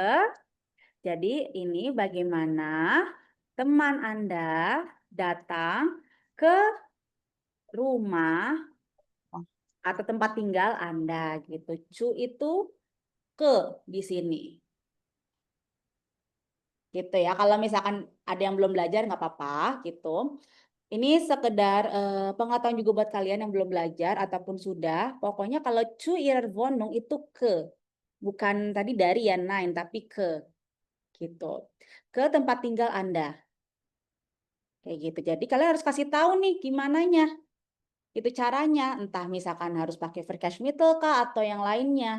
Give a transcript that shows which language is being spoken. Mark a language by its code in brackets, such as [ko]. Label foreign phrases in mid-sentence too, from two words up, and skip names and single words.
[id] Jadi ini bagaimana teman Anda datang ke rumah atau tempat tinggal Anda gitu. Cu itu ke di sini. Gitu ya. Kalau misalkan ada yang belum belajar nggak apa-apa gitu. Ini sekedar pengetahuan juga buat kalian yang belum belajar ataupun sudah. Pokoknya kalau [de] zu ihrer Wohnung [id] itu ke. Bukan tadi dari ya nein, tapi ke. Gitu. Ke tempat tinggal Anda. Kayak gitu. Jadi kalian harus kasih tahu nih gimananya. Itu caranya. Entah misalkan harus pakai Verkehrsmittel kah atau yang lainnya.